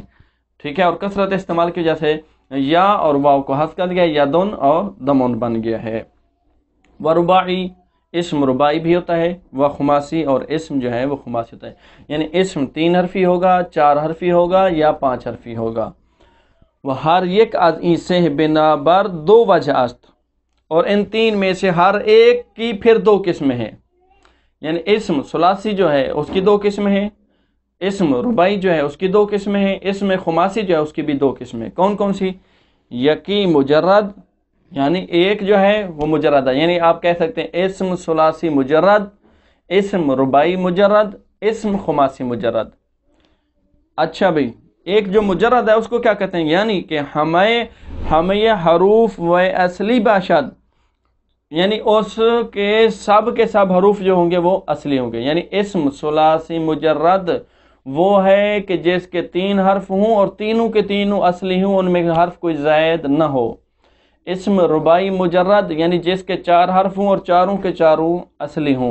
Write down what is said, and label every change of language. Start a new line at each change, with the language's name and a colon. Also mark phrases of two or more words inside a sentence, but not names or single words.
Urdu: ٹھیک ہے، اور کثرت استعمال کی وجہ سے یا اور واو کو حذف کر دیا، یدن اور دمن بن گیا ہے. ورباعی اسم رباعی بھی ہوتا ہے، و خماسی اور اسم جو ہے وہ خماسی ہوتا ہے. یعنی اسم 3 حرفی ہوگا، 4 حرفی ہوگا یا 5 حرفی ہوگا. وہ
Persian: ہر یک از این
Urdu: سے
Persian: بنا بر 2 وجہ است،
Urdu: اور ان 3 میں سے ہر ایک کی پھر 2 قسمیں ہیں. یعنی اسم ثلاثی جو ہے اس کی 2 قسمیں ہیں، اسم رباعی جو ہے اس کی 2 قسمیں ہیں، اسم خماسی جو ہے اس کی بھی 2 قسمیں. کون کون سی؟ یکی مجرد، یعنی ایک جو ہے وہ مجرد ہے، یعنی آپ کہہ سکتے ہیں اسم ثلاثی مجرد، اسم رباعی مجرد، اسم خماسی مجرد. اچھا بھئی، ایک جو مجرد ہے اس کو کیا کہتے ہیں؟ یعنی کہ
Persian: ہمیں حروف و اصلی باشد،
Urdu: یعنی اس کے سب حروف جو ہوں گے وہ اصلی ہوں گے. یعنی اسم ثلاثی مجرد وہ ہے کہ جس کے 3 حرف ہوں اور تینوں کے تینوں اصلی ہوں، ان میں حرف کوئی زائد نہ ہو. اسم رباعی مجرد یعنی جس کے 4 حرف ہوں اور چاروں کے چاروں اصلی ہوں.